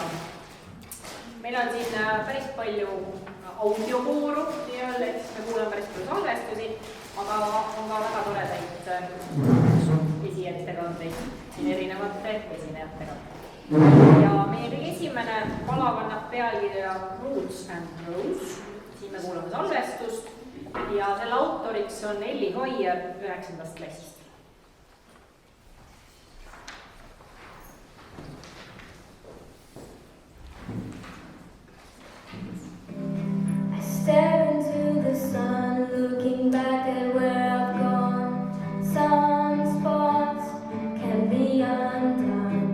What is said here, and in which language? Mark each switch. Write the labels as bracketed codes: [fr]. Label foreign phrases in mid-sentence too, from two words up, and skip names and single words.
[et] Meil on siin päris palju audiokooru, nii-öelda, et me kuuleme päris palju salvestusi, aga on ka väga toredaid esiettekandeid siin erinevate esinejatega. Ja meie kõige esimene pala kannab pealkirja [en] Roots and Rose, [et] siin me kuulame salvestust ja selle autoriks on Elli Hoier 9. klassist. [en] Stare into the sun, looking back at where I've gone. Some spots can be undone.